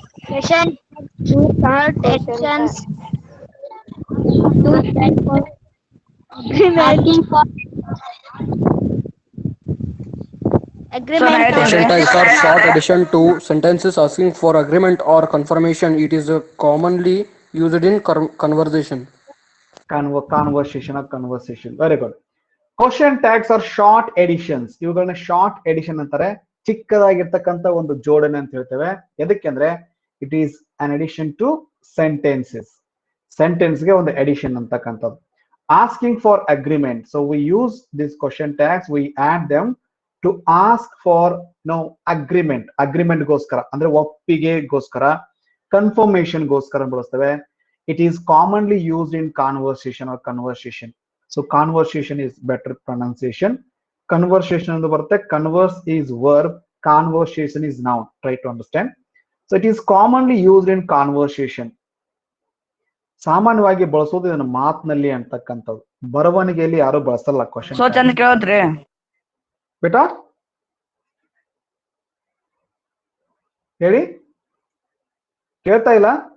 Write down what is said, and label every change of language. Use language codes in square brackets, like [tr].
[en] Question to start actions to set for asking for agreement. Question tags are short addition to sentences asking for agreement or confirmation. It is commonly used in conversation. Conversation. Very good. Question tags are short additions. [kn] ಇವುಗಳನ್ನ short edition ಅಂತಾರೆ, ಚಿಕ್ಕದಾಗಿರ್ತಕ್ಕಂಥ ಒಂದು ಜೋಡಣೆ ಅಂತ ಹೇಳ್ತೇವೆ. [en] ಎದಕ್ಕೆಂದ್ರೆ it is an addition to sentences. [kn] ಸೆಂಟೆನ್ಸ್ಗೆ ಒಂದು edition ಅಂತಕ್ಕಂಥದ್ದು. [en] Asking for agreement. So we use this question tags, we add them to ask for agreement. [kn] ಅಗ್ರಿಮೆಂಟ್ಗೋಸ್ಕರ ಅಂದ್ರೆ ಒಪ್ಪಿಗೆಗೋಸ್ಕರ, ಕನ್ಫರ್ಮೇಶನ್ಗೋಸ್ಕರ ಬಳಸ್ತೇವೆ. [en] It is commonly used in conversation or conversation. So conversation is better pronunciation. Conversation [kn] ಎಂದು ಬರುತ್ತೆ, [en] converse is verb, conversation is noun. Try to understand. So it is commonly used in conversation. [kn] ಸಾಮಾನ್ಯವಾಗಿ ಬಳಸೋದು ಇದನ್ನ ಮಾತಿನಲ್ಲಿ ಅಂತಕ್ಕಂಥದ್ದು, ಬರವಣಿಗೆಯಲ್ಲಿ ಯಾರು ಬಳಸಲ್ಲ ಕ್ವಶನ್. ಸೊ ಚಂದ ಕೇಳತ್ರಿ ಬೇಟಾ, ಹೇಳಿ, ಕೇಳ್ತಾ ಇಲ್ಲ?